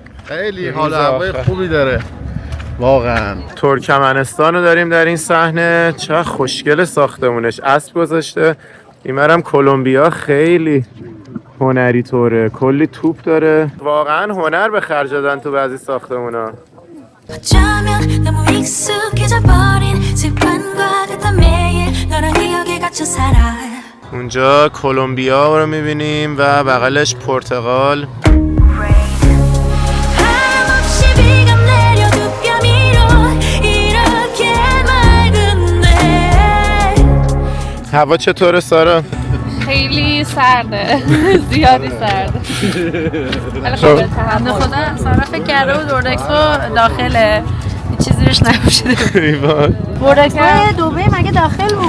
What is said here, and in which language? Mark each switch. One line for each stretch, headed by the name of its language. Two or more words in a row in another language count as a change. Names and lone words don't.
Persian: خیلی حال هوای خوبی داره واقعا. ترکمنستان رو داریم در این صحنه، چقدر خوشگل ساختمونش، اسب گذاشته. اینورم کلمبیا خیلی هنری طوره، کلی توپ داره، واقعا هنر به خرج دادن تو بعضی ساختمونا.
Korean: 어쩌면 너무 익숙해져 버린 습관과 같은 매일 너랑 기억에 갇혀 살아.
Persian: اونجا کلمبیا رو میبینیم و بغلش پرتغال.
Korean: 하염없이 비가 내려 두 뼘 위로 이렇게 맑은데.
Persian: هوا چطوره سارا؟ خیلی سرده زیادی سرده. خب بنده خدا سارا فکر کرده بود ورد اکسپو داخله، چیزی روش نپوشیده. ایوان ورد اکسپو دبی مگه داخل بود؟